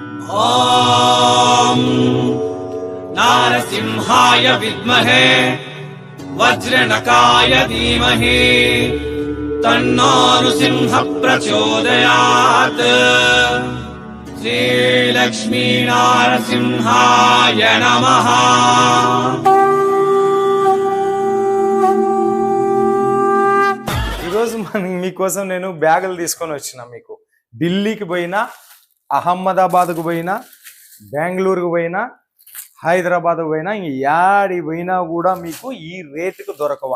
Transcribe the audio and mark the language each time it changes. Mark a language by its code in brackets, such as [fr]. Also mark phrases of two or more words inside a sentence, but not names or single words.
[sa] ॐ नारसिंहाय विद्महे वज्रनकाय धीमहि तन्नो नृसिंह प्रचोदयात्। श्रीलक्ष्मी नारसिंहाय नमः। [te] ఈరోజు మీకోసం నేను బ్యాగులు తీసుకొని వచ్చిన మీకు ఢిల్లీకి పోయినా, అహ్మదాబాద్కు పోయినా, బెంగళూరుకు పోయినా, హైదరాబాద్కు పోయినా, యాడికి పోయినా కూడా మీకు ఈ రేటుకు దొరకవు.